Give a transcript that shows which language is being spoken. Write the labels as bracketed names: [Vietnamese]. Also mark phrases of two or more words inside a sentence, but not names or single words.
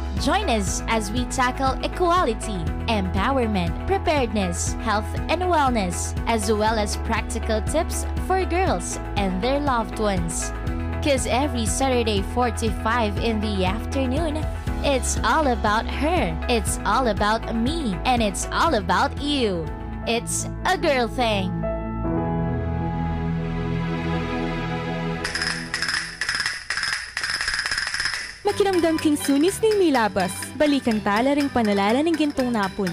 [English] Join us as we tackle equality, empowerment, preparedness, health and wellness, as well as practical tips for girls and their loved ones. Cause every Saturday 45 in the afternoon, it's all about her, it's all about me, and it's all about you. It's a girl thing. [Pampanga] Makiramdam king sunis ning milabas. Balikan tala ring panalala ng gintong napon.